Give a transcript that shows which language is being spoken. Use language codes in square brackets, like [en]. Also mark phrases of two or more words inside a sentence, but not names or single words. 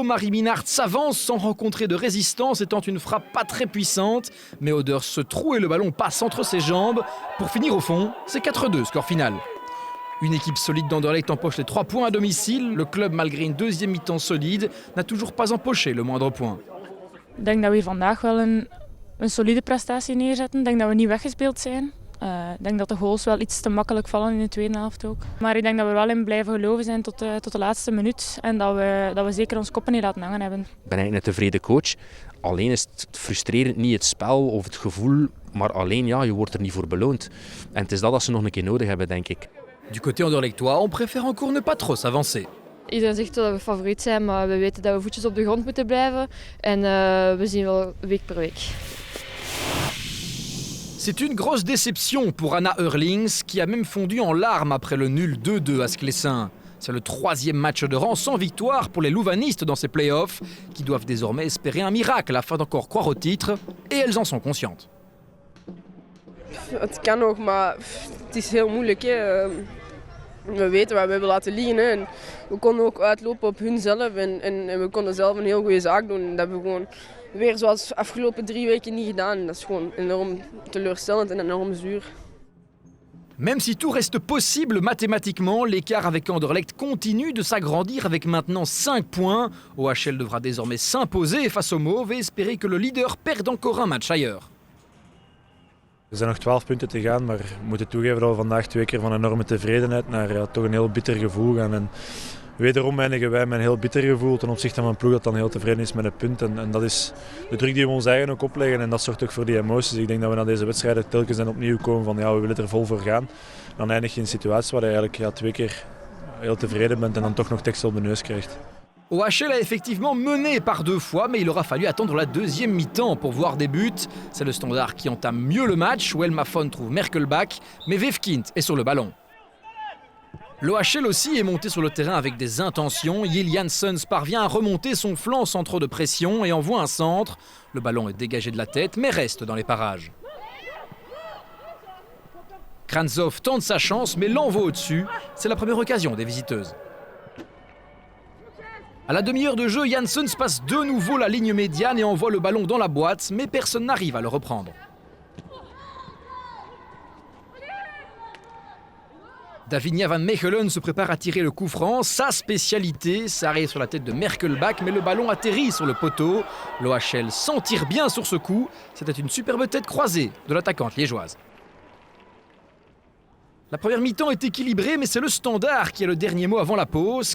[fr] Marie Minnaert s'avance sans rencontrer de résistance, étant une frappe pas très puissante. Mais Ouders se troue et le ballon passe entre ses jambes. Pour finir au fond, c'est 4-2, score final. Une équipe solide d'Anderlecht empoche les 3 points à domicile. Le club, malgré une deuxième mi-temps solide, n'a toujours pas empoché le moindre point. [nl] Ik denk dat we vandaag wel een solide prestatie neerzetten. Ik denk dat we niet weggespeeld zijn. Ik denk dat de goals wel iets te makkelijk vallen in de tweede helft ook. Maar ik denk dat we er wel in blijven geloven zijn tot de laatste minuut. En dat we zeker ons koppen niet laten hangen hebben. Ik ben eigenlijk een tevreden coach. Alleen is het frustrerend niet het spel of het gevoel. Maar alleen ja, je wordt er niet voor beloond. En het is dat ze nog een keer nodig hebben, denk ik. [fr] Du côté anderlechtois, on préfère encore ne pas trop s'avancer. [nl] Iedereen zegt dat we favoriet zijn, maar we weten dat we voetjes op de grond moeten blijven. En we zien wel week per week. [fr] C'est une grosse déception pour Anna Eurlings, qui a même fondu en larmes après le nul 2-2 à Sclessin. C'est le 3e match de rang sans victoire pour les louvanistes dans ces playoffs, qui doivent désormais espérer un miracle afin d'encore croire au titre, et elles en sont conscientes. [nl] Het kan nog, maar het is heel moeilijk. Hè. We weten wat we hebben laten liggen. Hè. En we konden ook uitlopen op hunzelf en we konden zelf een heel goede zaak doen. Dat hebben we gewoon weer zoals de afgelopen 3 weken niet gedaan. Dat is gewoon enorm teleurstellend en enorm zuur. [fr] Même si tout reste possible mathématiquement, l'écart avec Anderlecht continue de s'agrandir avec maintenant 5 points. OHL devra désormais s'imposer face aux Mauves et espérer que le leader perde encore un match ailleurs. [nl] Er zijn nog 12 punten te gaan, maar we moeten toegeven dat we vandaag 2 keer van enorme tevredenheid naar toch een heel bitter gevoel gaan. En wederom eindigen wij met een heel bitter gevoel ten opzichte van een ploeg dat dan heel tevreden is met een punt. En dat is de druk die we ons eigen ook opleggen en dat zorgt ook voor die emoties. Ik denk dat we naar deze wedstrijden telkens en opnieuw komen van ja, we willen er vol voor gaan. Dan eindig je in een situatie waar je eigenlijk 2 keer heel tevreden bent en dan toch nog tekst op de neus krijgt. [fr] OHL a effectivement mené par 2 fois, mais il aura fallu attendre la deuxième mi-temps pour voir des buts. C'est le Standard qui entame mieux le match, où Elmafon trouve Merkelbach, mais Vefkint est sur le ballon. L'OHL aussi est monté sur le terrain avec des intentions. Jill Janssens parvient à remonter son flanc sans trop de pression et envoie un centre. Le ballon est dégagé de la tête, mais reste dans les parages. Kranzov tente sa chance, mais l'envoie au-dessus. C'est la première occasion des visiteuses. À la demi-heure de jeu, Janssens passe de nouveau la ligne médiane et envoie le ballon dans la boîte, mais personne n'arrive à le reprendre. Davinia van Mechelen se prépare à tirer le coup franc. Sa spécialité, ça arrive sur la tête de Merkelbach, mais le ballon atterrit sur le poteau. L'OHL s'en tire bien sur ce coup. C'était une superbe tête croisée de l'attaquante liégeoise. La première mi-temps est équilibrée, mais c'est le Standard qui a le dernier mot avant la pause.